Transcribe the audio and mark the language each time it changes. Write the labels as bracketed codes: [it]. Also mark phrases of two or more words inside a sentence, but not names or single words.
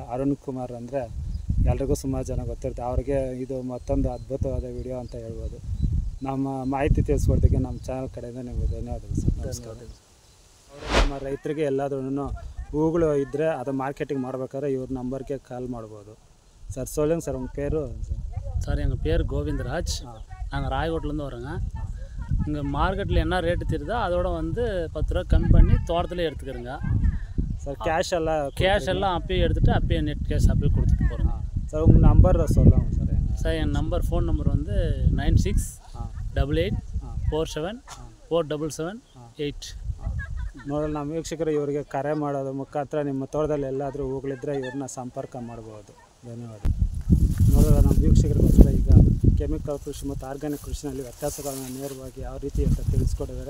[kn] ಅರುಣ್ ಕುಮಾರ್ ಅಂದರೆ ಎಲ್ರಿಗೂ ಸುಮಾರು ಜನ ಗೊತ್ತಿರುತ್ತೆ. ಅವ್ರಿಗೆ ಇದು ಮತ್ತೊಂದು ಅದ್ಭುತವಾದ ವಿಡಿಯೋ ಅಂತ ಹೇಳ್ಬೋದು. ನಮ್ಮ ಮಾಹಿತಿ ತಿಳಿಸ್ಕೊಡ್ತಿಗೆ ನಮ್ಮ ಚಾನಲ್ ಕಡೆಯಿಂದ ನಿಮಗೆ ಧನ್ಯವಾದಗಳು ಸರ್. ನಮಸ್ಕಾರ. ನಮ್ಮ ರೈತರಿಗೆ ಎಲ್ಲಾದ್ರೂ ಹೂಗಳು ಇದ್ದರೆ ಅದು ಮಾರ್ಕೆಟಿಂಗ್ ಮಾಡ್ಬೇಕಾದ್ರೆ ಇವ್ರ ನಂಬರ್ಗೆ ಕಾಲ್ ಮಾಡ್ಬೋದು. [ta] ಸರ್ சொல்லுங்க சார் உங்கள் பேர்? சார் எங்கள் பேர் கோவிந்தராஜ். நாங்கள் ராயகோட்டிலேருந்து வரோங்க. இங்கே மார்க்கெட்டில் என்ன ரேட்டு தெரியுதோ அதோட வந்து 10 ரூபா கம்மி பண்ணி தோட்டத்தில் எடுத்துக்கிறோங்க. சார் கேஷ் எல்லாம் அப்பயே எடுத்துகிட்டு அப்பயே [en] net cash [ta] அப்பயே கொடுத்துட்டு போகிறோங்க. சார் உங்கள் நம்பர் சொல்லுங்கள் சார். சார் என் [en] phone number [ta] வந்து 9688474778. [kn] ನೋಡಲು ನಮ್ಮ ವೀಕ್ಷಕರು ಇವರಿಗೆ ಕರೆ ಮಾಡೋದು ಮುಖಾಂತರ ನಿಮ್ಮ ತೋಟದಲ್ಲಿ ಎಲ್ಲಾದರೂ ಹೂಗಳಿದ್ದರೆ ಇವ್ರನ್ನ ಸಂಪರ್ಕ ಮಾಡ್ಬೋದು. ಧನ್ಯವಾದ. ನೋಡೋಣ ನಮ್ಮ ವೀಕ್ಷಕರಿಗೋಸ್ಕರ ಈಗ ಕೆಮಿಕಲ್ ಕೃಷಿ ಮತ್ತು ಆರ್ಗ್ಯಾನಿಕ್ ಕೃಷಿನಲ್ಲಿ ವ್ಯತ್ಯಾಸಗಳನ್ನು ನೇರವಾಗಿ ಯಾವ ರೀತಿ ಅಂತ ತಿಳಿಸ್ಕೊಟ್ಟಿದ್ದಾರೆ.